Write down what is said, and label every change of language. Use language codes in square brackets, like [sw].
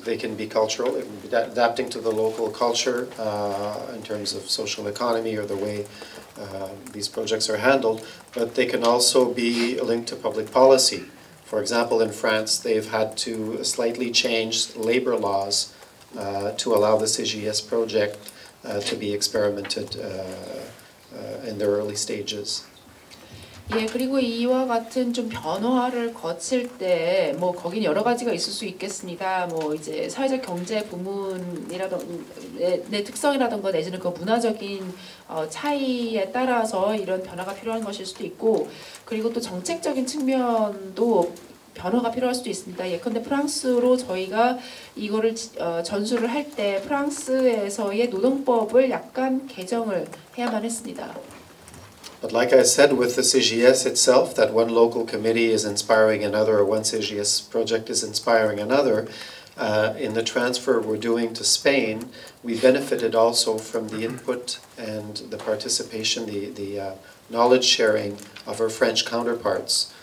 [en] They can be cultural, it can be adapting to the local culture in terms of social economy or the way these projects are handled, but they can also be linked to public policy. For example, in France, they've had to slightly change labor laws to allow the CGS project to be experimented in the early stages. [ko] 예, 그리고 이와 같은 좀 변화를 거칠 때 뭐 거긴 여러 가지가 있을 수 있겠습니다. 뭐 이제 사회적 경제 부문이라던가 특성이라던가 내지는 그 문화적인 차이에 따라서 이런 변화가 필요한 것일 수도 있고 그리고 또 정책적인 측면도 변화가 필요할 수도 있습니다. 예컨대 프랑스로 저희가 이거를 전수를 할 때 프랑스에서의 노동법을 약간 개정을 해야만 했습니다. [en] But like I said with the CGS itself, that one local committee is inspiring another, or one CGS project is inspiring another, in the transfer we're doing to Spain, we benefited also from the input and the participation, the knowledge sharing of our French counterparts.